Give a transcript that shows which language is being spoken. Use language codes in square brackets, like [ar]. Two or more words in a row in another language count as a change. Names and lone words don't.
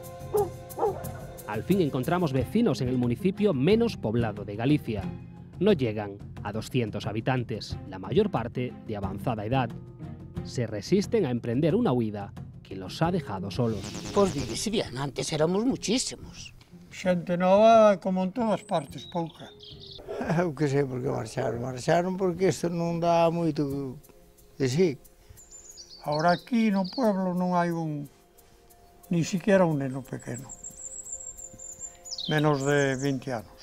[es] Al fin encontramos vecinos en el municipio menos poblado de Galicia. No llegan a 200 habitantes, la mayor parte de avanzada edad. Se resisten a emprender una huida que los ha dejado solos. Pues vivise bien, antes éramos muchísimos. [gl] Xente nova como en todas partes, pouca. Eu que sei por que marcharon porque isto non dá moito de sí. [es] Ahora aquí [gl] no pueblo non hai ni siquiera un neno pequeno, menos de 20 anos.